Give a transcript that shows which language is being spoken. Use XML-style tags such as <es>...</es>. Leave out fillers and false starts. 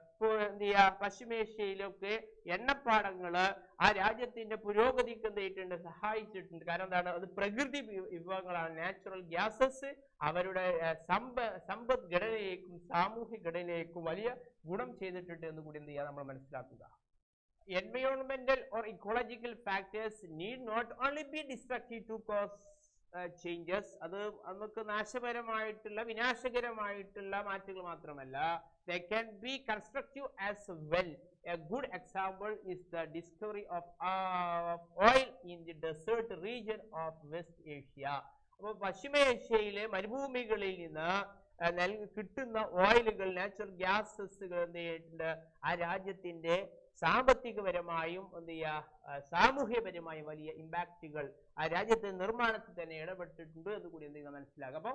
<ml>ഇപ്പോൾ എന്ത് ചെയ്യുക പശ്ചിമേഷ്യയിലൊക്കെ എണ്ണപ്പാടങ്ങള് ആ രാജ്യത്തിന്റെ പുരോഗതിക്ക് എന്ത് ചെയ്തിട്ടുണ്ട് സഹായിച്ചിട്ടുണ്ട്. കാരണം എന്താണ് അത് പ്രകൃതി വിഭവങ്ങളാണ്, നാച്ചുറൽ ഗ്യാസസ് അവരുടെ സമ്പദ് ഘടനയേക്കും സാമൂഹ്യ ഘടനയേക്കും വലിയ ഗുണം ചെയ്തിട്ടുണ്ട് എന്ന് കൂടി എന്ത് ചെയ്യുക നമ്മൾ മനസ്സിലാക്കുക.</ml> <en>Environmental or ecological factors need not only be destructive to cause</en> <ml>changes അത് നമുക്ക് നാശപരമായിട്ടുള്ള വിനാശകരമായിട്ടുള്ള മാറ്റങ്ങൾ മാത്രമല്ല,</ml> <en>they can be constructive as well. A good example is the discovery of oil in the desert region of West Asia.</en> <ml>അപ്പോൾ പശ്ചിമേഷ്യയിലെ മരുഭൂമികളിൽ നിന്ന് കിട്ടുന്ന ഓയിലുകൾ, natural ഗ്യാസസുകൾ എന്ത് ചെയ്തിട്ടുണ്ട്, ആ രാജ്യത്തിന്റെ സാമ്പത്തികപരമായും എന്ത് ചെയ്യുക, സാമൂഹ്യപരമായും വലിയ ഇമ്പാക്റ്റുകൾ ആ രാജ്യത്തെ നിർമ്മാണത്തിൽ തന്നെ ഇടപെട്ടിട്ടുണ്ട് എന്ന് കൂടി എന്ത് ചെയ്യുക മനസ്സിലാക്കുക.</ml>